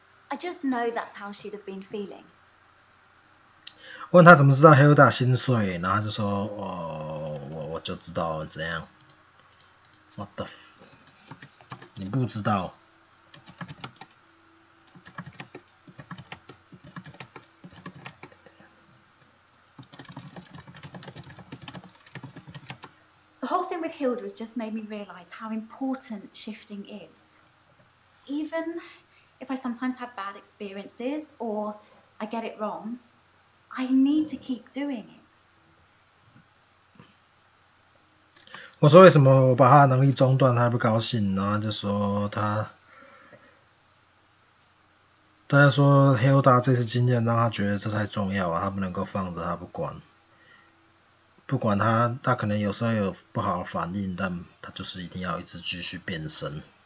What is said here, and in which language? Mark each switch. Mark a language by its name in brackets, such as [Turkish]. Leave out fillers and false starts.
[English] I just know that's how she'd have been feeling. [Chinese] 问他怎么知道 Hilda 心碎，然后他就说：“我就知道怎样。” What the？你不知道？ [English] The whole thing with Hilda has just made me realise how important shifting is. Even if I sometimes have bad experiences or I get it wrong, I need to keep doing it. [Chinese] 我说为什么我把他的能力中断，他还不高兴，然后就说他就说 Hilda 这次经验让他觉得这太重要了，他不能够放着他不管。不管他可能有时候有不好的反应，但他就是一定要一直继续变身。